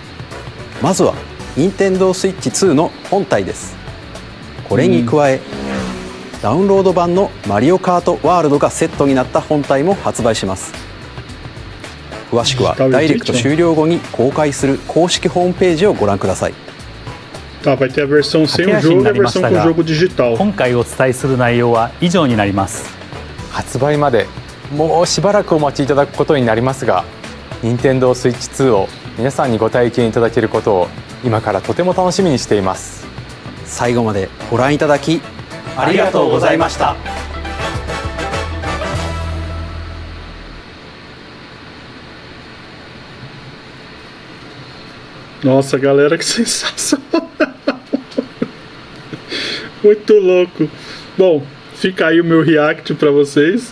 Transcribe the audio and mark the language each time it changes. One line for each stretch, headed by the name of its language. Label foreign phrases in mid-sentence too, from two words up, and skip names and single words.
Japanese: まずは Nintendo Switch 2の本体です。これに加え、ダウンロード版のマリオカートワールドがセットになった本体も発売します。詳しくはダイレクト終了後に公開する公式ホームページをご覧ください。
Portuguese: Tá, vai ter a versão sem o jogo e a versão com o jogo digital.
Japanese: 今回お伝えする内容は以上になります。発売までもうしばらくお待ちいただくことになりますが、Nintendo Switch 2を皆さんにご体験いただけることを今からとても楽しみにしています。最後までご覧いただきありがとうございました。
Portuguese: Nossa, galera, que sensacional! Muito louco. Bom, fica aí o meu react pra vocês.